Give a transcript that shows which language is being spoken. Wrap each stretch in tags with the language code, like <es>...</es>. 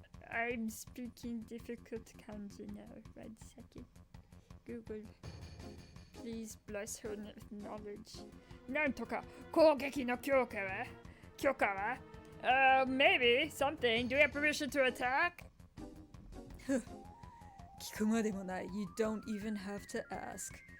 <en>I'm speaking difficult kanji now. 1 second. Google. Please bless her with knowledge.</en> <ja>なんとか攻撃の許可は</ja> <en>maybe something. Do we have permission to attack?</en> <ja>聞くまでもない.</ja> <en>You don't even have to ask.</en>